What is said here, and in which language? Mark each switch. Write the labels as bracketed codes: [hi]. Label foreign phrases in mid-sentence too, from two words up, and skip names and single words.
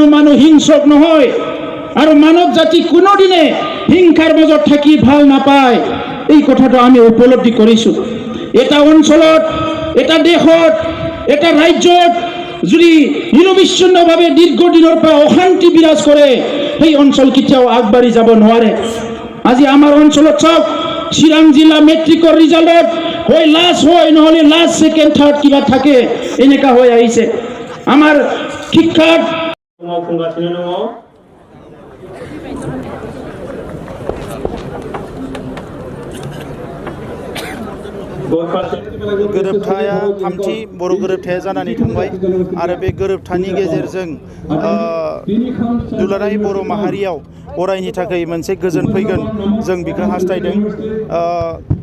[as] মানুহ হিংসক নহয় আৰু মানৱ জাতি কোনোদিনে হিংসাৰ মাজত থাকি ভাল নাপায় এই কথাটো আমি উপলব্ধি কৰিছো এটা অঞ্চলত এটা দেশত এটা ৰাজ্যত যদি নিৰবিচ্ছিন্নভাৱে দীৰ্ঘদিনৰ পৰা অশান্তি বিৰাজ কৰে সেই অঞ্চল কেতিয়াও আগবাঢ়ি যাব নোৱাৰে আজি আমাৰ অঞ্চলত চাওক চিৰাং জিলা মেট্ৰিকৰ ৰিজাল্টত হয় লাষ্ট হয় নহ'লে লাষ্ট ছেকেণ্ড থাৰ্ড কিবা থাকে এনেকুৱা হৈ আহিছে আমাৰ শিক্ষাত [brx] गोरोबथाया थामथि बर' गोरोबथाया जानानै थांबाय आरो बे गोरोबथानि गेजेरजों दुलाराय बर' माहारियाव अरायनि थाखाय मोनसे गोजोन फैगोन जों बेखौ हास्थायदों